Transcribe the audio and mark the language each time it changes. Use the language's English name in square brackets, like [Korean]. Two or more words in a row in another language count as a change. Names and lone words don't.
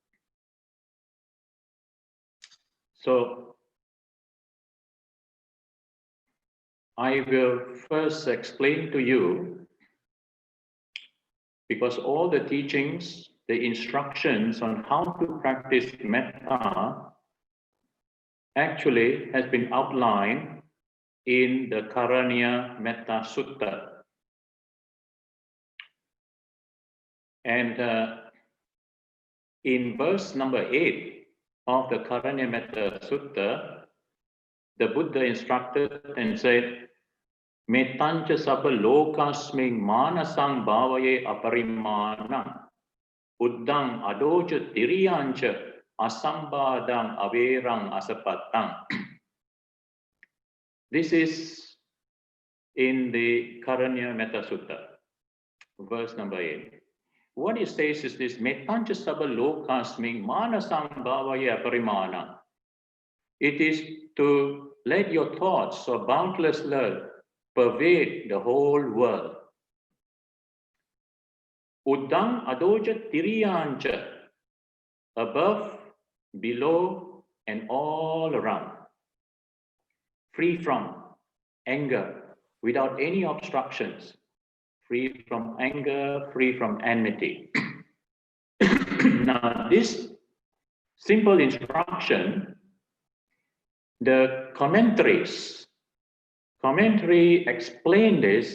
[English] So I will first explain to you, because all the teachings, the instructions on how to practice metta actually has been outlined in the Karaniya Metta Sutta, And in verse number 8 of the Cultivating Metta Sutta, the Buddha instructed and said, [Pali] Mettancha sabba lokasming manasang bhavaye aparimanam uddang adoja tiriyancha asambadang averang asapatang. [English] This is in the Cultivating Metta Sutta, verse number 8. What it says is this, [Pali] Mettancha sabba lokasming manasang bhavaye aparimanam. [English] It is to let your thoughts of boundless love pervade the whole world. [Pali] Uddang adoja tiriyancha, [English] above, below, and all around. Free from anger, without any obstructions. Free from anger, free from enmity. Now, this simple instruction, the commentaries explain this.